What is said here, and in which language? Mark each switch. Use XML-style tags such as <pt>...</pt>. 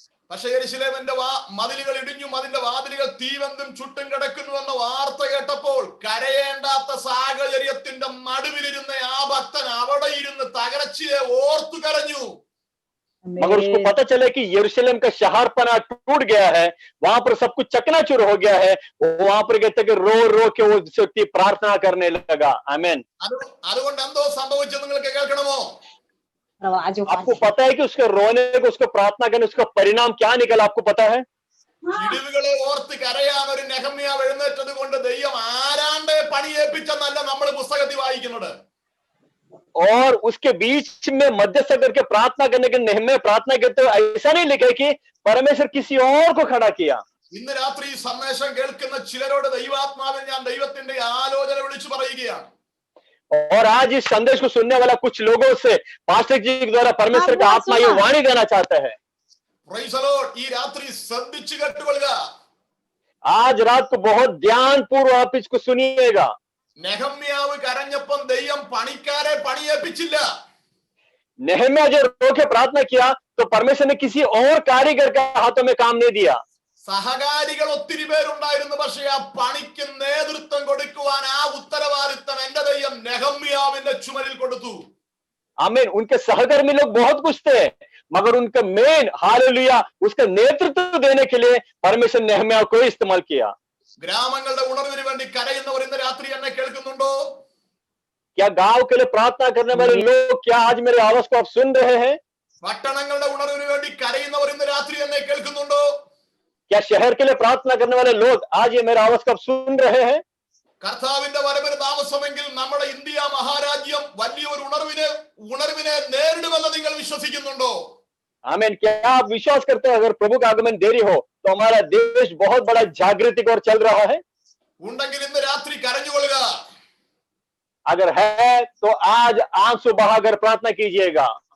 <ml>പക്ഷേ യെരൂശലേമിന്റെ മതിലുകൾ ഇടിഞ്ഞു, അതിന്റെ വാതിലുകൾ തീവെന്തും ചുട്ടും കിടക്കുന്നു എന്ന വാർത്ത കേട്ടപ്പോൾ കരയേണ്ടാത്ത സാഹചര്യത്തിന്റെ നടുവിലിരുന്ന ആ ഭക്തൻ അവിടെ ഇരുന്ന് തകർച്ചയെ ഓർത്തു കരഞ്ഞു.</ml> <hi>मगर उसको पता चला कि यरूशलेम का शहरपना टूट गया है, वहां पर सब कुछ चकनाचूर हो गया है. वहां पर कहते कि रो रो के वो व्यक्ति प्रार्थना करने लगा. आमीन।</hi> <ml>അതുകൊണ്ട് എന്തോ സംഭവിച്ചത് നിങ്ങൾക്ക് കേൾക്കണമോ?</ml> <hi>आपको पता है कि उसके रोने को, उसको प्रार्थना करने, उसका परिणाम क्या निकला? आपको पता है?</hi> <ml>ഇടിവുകളെ ഓർത്ത് കരയാൻ ഒരു നെഹമ്യാവ് എഴുന്നേറ്റത് കൊണ്ട് ദൈവം ആരാണ്ട് പണിയേൽപ്പിച്ചെന്നല്ല നമ്മൾ പുസ്തകത്തിൽ വായിക്കുന്നത്.</ml> <hi>और उसके बीच में मध्यस्थ करके प्रार्थना करने के नेहम्याह प्रार्थना करते हुए ऐसा नहीं लिखा है कि परमेश्वर किसी और को खड़ा किया.</hi> <ml>ഇന്ന് രാത്രി ഈ സന്ദേശം കേൾക്കുന്ന ചിലരോട് ദൈവാത്മാവിൽ ഞാൻ ദൈവത്തിന്റെ ആലോചന വിളിച്ചു പറയുകയാണ്.</ml> <hi>और आज इस संदेश को सुनने वाला कुछ लोगों से पास्टर जी के द्वारा परमेश्वर का आत्मा ये वाणी देना चाहता है.</hi> <en>Praise the Lord.</en> <ml>ഈ രാത്രി ശ്രദ്ധിച്ചു കേട്ടുകൊള്ളുക.</ml> <hi>आज रात को बहुत ध्यान पूर्वक आप इसको सुनिएगा.</hi> <ml>നെഹമ്യാവ് കരഞ്ഞപ്പം ദൈവം പണിക്കാരെ പണിയേൽപ്പിച്ചില്ല.</ml> <hi>नेहम्याह जो रो के प्रार्थना किया तो परमेश्वर ने किसी और कारीगर के हाथों में काम नहीं दिया.</hi> <ml>സഹകാരികൾ ഒത്തിരി പേരുണ്ടായിരുന്നു, പക്ഷേ ആ പണിക്ക് നേതൃത്വം കൊടുക്കുവാൻ ആ ഉത്തരവാദിത്തം എന്റെ ദൈവം നെഹമ്യാവിന്റെ ചുമലിൽ കൊടുത്തു.</ml> <hi>आमीन। उनके सहकर्मी लोग बहुत कुछ थे, मगर उनका मेन, हालेलुया, उसका नेतृत्व देने के लिए परमेश्वर ने नेहम्याह को इस्तेमाल किया.</hi> <ml>ഗ്രാമങ്ങളുടെ ഉണർവിന് വേണ്ടി കരയുന്നവർ ഇന്ന് രാത്രി എന്നെ കേൾക്കുന്നുണ്ടോ?</ml> <hi>क्या गांव के लिए प्रार्थना करने वाले लोग, क्या आज मेरे आवाज को आप सुन रहे हैं?</hi> <ml>പട്ടണങ്ങളുടെ ഉണർവിന് വേണ്ടി കരയുന്നവർ ഇന്ന് രാത്രി എന്നെ കേൾക്കുന്നുണ്ടോ?</ml> <hi>क्या शहर के लिए प्रार्थना करने वाले लोग आज ये मेरा आवाज को आप सुन रहे हैं?</hi> <ml>കർത്താവിന്റെ വരവിന് താമസമെങ്കിൽ നമ്മുടെ ഇന്ത്യ മഹാരാജ്യം വലിയൊരു ഉണർവിനെ നേരിടുമെന്ന് നിങ്ങൾ വിശ്വസിക്കുന്നുണ്ടോ?</ml> <hi>आमीन। क्या आप विश्वास करते हैं अगर प्रभु का आगमन देरी हो तो हमारा देश बहुत बड़ा जागृति की ओर चल रहा है?</hi> <ml>ഉണ്ടെങ്കിൽ ഇന്ന് രാത്രി കരഞ്ഞുകൊള്ളുക.</ml> <hi>अगर है तो आज आंसू बहाकर प्रार्थना कीजिएगा.</hi>